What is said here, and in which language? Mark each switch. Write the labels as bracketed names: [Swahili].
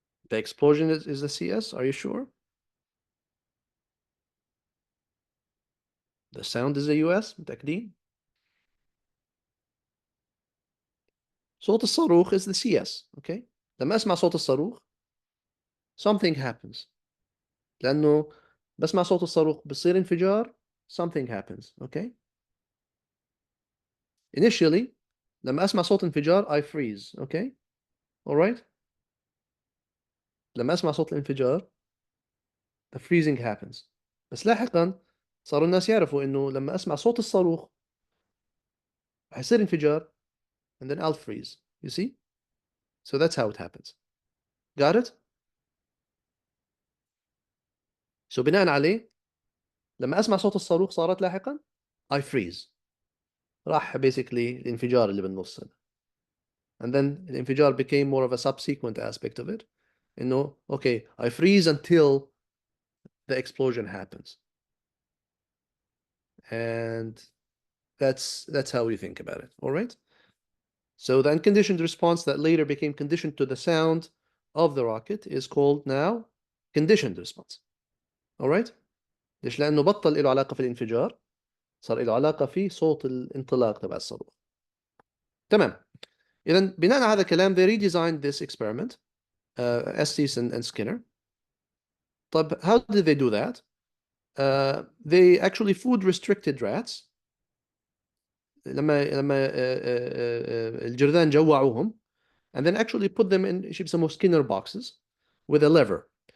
[English] The explosion is the CS, are you sure? The sound is the US, [Arabic] متأكدين؟ صوت الصاروخ [English] is the CS, okay? [Arabic] لما أسمع صوت الصاروخ [English] something happens. [Arabic] لأنه بسمع صوت الصاروخ بصير انفجار, [English] something happens, okay? Initially, [Arabic] لما أسمع صوت انفجار [English] I freeze, okay? Alright? [Arabic] لما أسمع صوت الانفجار [English] the freezing happens. [Arabic] بس لاحقا صاروا الناس يعرفوا إنه لما أسمع صوت الصاروخ هيصير انفجار [English] and then I'll freeze. You see? So that's how it happens. Got it? [Arabic] So بناء عليه لما أسمع صوت الصاروخ صارت لاحقا [English] I freeze. [Arabic] راح basically الانفجار اللي بالنص. [English] And then الانفجار became more of a subsequent aspect of it. [Arabic] إنه [English] okay, I freeze until the explosion happens. And that's how we think about it. All right? So the unconditioned response that later became conditioned to the sound of the rocket is called now conditioned response. All right? [Arabic] ليش؟ لأنه بطل له علاقة في الانفجار، صار له علاقة في صوت الانطلاق تبع الصاروخ. تمام. إذا بناء على هذا الكلام [English] they redesigned this experiment, Estes and Skinner. [Arabic] طب [English] how did they do that? They actually food restricted rats. [Arabic] لما الجرذان جوعوهم [English] and then actually put them in [Arabic] شيء بيسموه [English] Skinner boxes with a lever.